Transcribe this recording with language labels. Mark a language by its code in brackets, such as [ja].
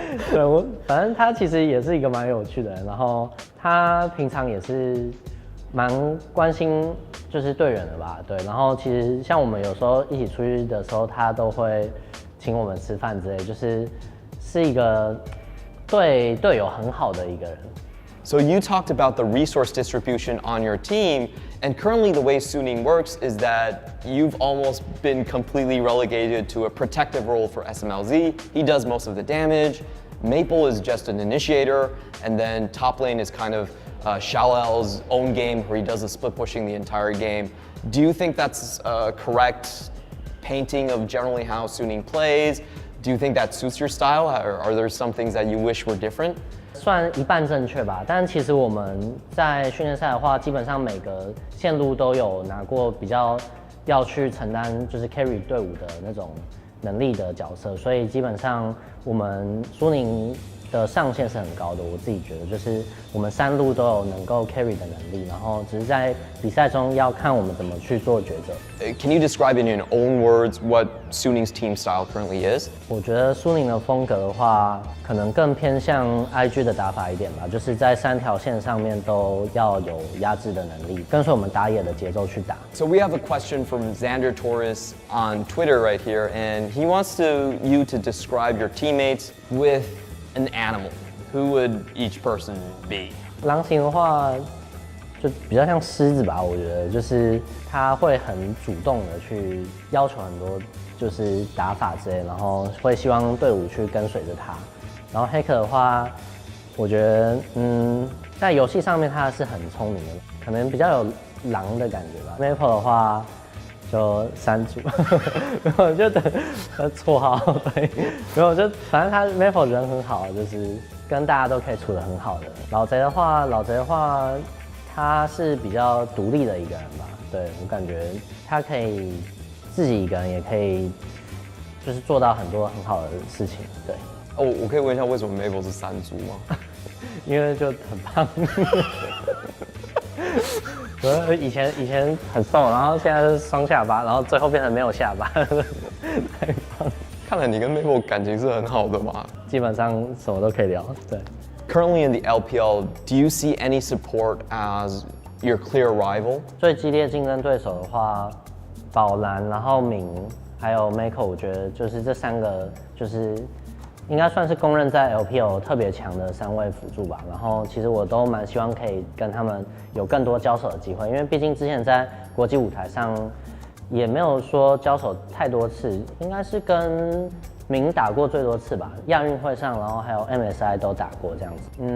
[zh] 对，反正他其实也是一个蛮有趣的人，然后他平常也是蛮关心就是队员的吧，对。然后其实像我们有时候一起出去的时候，他都会请我们吃饭之类，是一个对队友很好的一个人。 [en] So you talked about the resource distribution on your team, and currently the way Suning works is that you've almost been completely relegated to a protective role for SMLZ. He does most of the damage. Maple is just an initiator, and then top lane is kind of Xiaolel's own game where he does the split pushing the entire game. Do you think that's a correct painting of generally how Suning plays? Do you think that suits your style, or are there some things that you wish were different? [zh] 算一半正确吧，但其实我们在训练赛的话，基本上每个线路都有拿过比较要去承担就是 carry 队伍的那种能力的角色，所以基本上我们苏宁的上限是很高的。我自己觉得就是我们3路都有能够 carry 的能力，然后只是在比赛中要看我们怎么去做抉择。 [en] Can you describe in your own words what Suning's team style currently is? [zh] 我觉得苏宁的风格的话，可能更偏向 IG 的打法一点吧，就是在3条线上面都要有压制的能力，跟随我们打野的节奏去打。 [en] So we have a question from Xander Torres on Twitter right here, and he wants you to describe your teammates with an animal. Who would each person be? [zh] 狼型的话，就比较像狮子吧，我觉得就是他会很主动的去要求很多就是打法之类，然后会希望队伍去跟随着他。然后黑客的话，我觉得在游戏上面他是很聪明的，可能比较有狼的感觉吧。 Maple 的话就山猪，没有就等绰号对，没有就反正他 Maple 人很好，就是跟大家都可以处得很好的。老贼的话，他是比较独立的一个人吧，对我感觉他可以自己一个人也可以，就是做到很多很好的事情，对。哦，我可以问一下为什么 Maple 是山猪吗？因为就很胖。以前很瘦，然后现在是双下巴，然后最后变成没有下巴。太棒了，看来你跟 Mabel 感情是很好的嘛。基本上什么都可以聊。对。 [en] Currently in the LPL, do you see any support as your clear rival? [zh] 最激烈竞争对手的话，宝蓝，然后敏，还有 Mako， 我觉得就是这3个，就是应该算是公认在 LPL 特别强的3位辅助吧。然后其实我都蛮希望可以跟他们有更多交手的机会，因为毕竟之前在国际舞台上也没有说交手太多次，应该是跟明打过最多次吧，亚运会上，然后还有 MSI 都打过这样子。